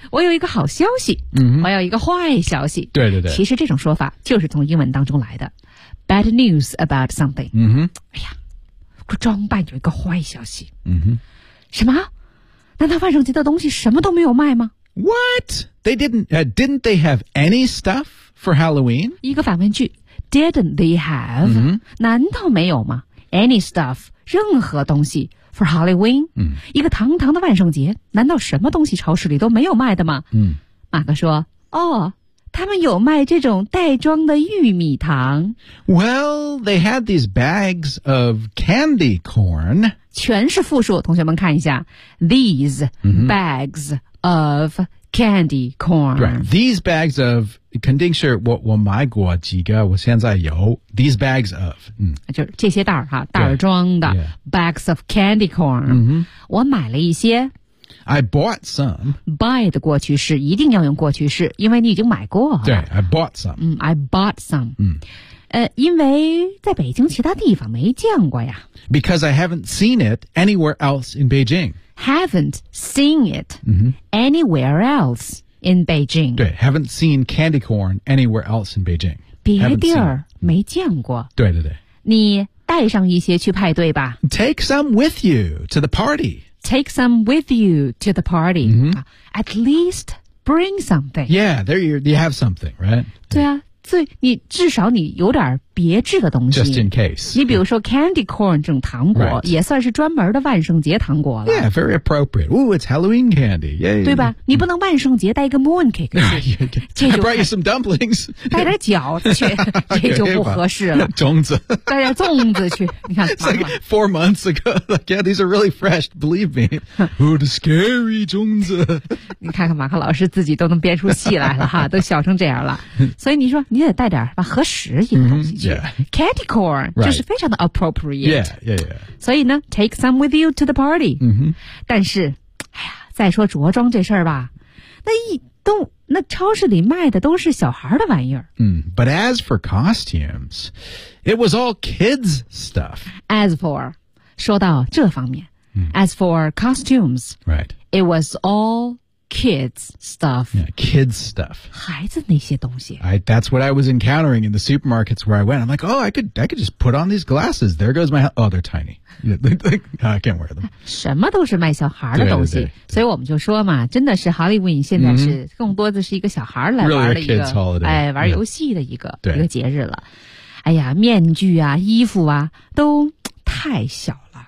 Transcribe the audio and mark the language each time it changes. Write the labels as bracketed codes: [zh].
[zh] 我有一个好消息。我有一个坏消息。对对对。其实这种说法就是从英文当中来的。 [en] Bad news about something. [zh] 哎呀，这装扮有一个坏消息。什么？难道万圣节的东西什么都没有卖吗？ [en] What? They didn't they have any stuff for Halloween? [zh] 一个反问句 [en] Didn't they have?、 [zh] 难道没有吗 [en] Any stuff, [zh] 任何东西 [en] for Halloween?、 [zh] 一个堂堂的万圣节难道什么东西超市里都没有卖的吗、马克说哦他们有卖这种袋装的玉米糖。 [en] Well, they had these bags of candy corn. [zh] 全是复数同学们看一下 [en] These、bags of candy corn. Right. These bags of, [zh] 肯定是我买过几个我现在有 [en] These bags of.、 [zh] 就是这些袋儿哈袋装的 [en] bags of candy corn.、 [zh] 我买了一些。 [en] I bought some. [zh] Buy 的过去式一定要用过去式，因为你已经买过。 [en] 对 ，I bought some. 嗯 ，I bought some. [zh] 嗯。因为在北京其他地方没见过呀。 [en] Because I haven't seen it anywhere else in Beijing. Haven't seen it、 mm-hmm. anywhere else in Beijing. 对 ，haven't seen candy corn anywhere else in Beijing. [zh] 别地儿没见过。对对对。你带上一些去派对吧。 [en] Take some with you to the party. Take some with you to the party.、 Mm-hmm. At least bring something. Yeah, there you have something, right? [zh] 对啊。所以你至少你有点别致的东西 [en] Just in case [zh] 你比如说 candy corn 这种糖果、 [en] right. [zh] 也算是专门的万圣节糖果了 [en] Yeah, very appropriate Ooh, it's Halloween candy、Yay. [zh] 对吧你不能万圣节带一个 moon cake 去 [en] I brought you some dumplings [zh] 带点饺子去这就不合适了粽子带点粽子去你看 [en] It's like four months ago like, Yeah, these are really fresh, believe me Oh, the scary 粽子 [zh] 你看看马克老师自己都能编出戏来了哈，都笑成这样了所以你说你得带点吧合适一个东西去、 [en] mm-hmm, yeah. Candy corn、 right. [zh] 就是非常的 appropriate [en] yeah, yeah, yeah. [zh] 所以呢 [en] Take some with you to the party、 mm-hmm. [zh] 但是哎呀，再说着装这事儿吧那一都那超市里卖的都是小孩的玩意儿、 [en] mm-hmm. But as for costumes It was all kids stuff As for [zh] 说到这方面、 [en] mm-hmm. As for costumes、 right. It was allKids stuff. Yeah, kids stuff. [zh] 孩子那些东西 [en] That's what I was encountering in the supermarkets where I went. I'm like, oh, I could just put on these glasses. There goes my... Oh, they're tiny. I can't wear them. [zh] 什么都是卖小孩的东西。对对对对所以我们就说嘛真的是 Halloween 现在是、mm-hmm. 更多的是一个小孩来玩的一个、 [en] really、a kids holiday. [zh] 玩游戏的一个、yeah. 一个节日了。哎呀面具啊衣服啊都太小了。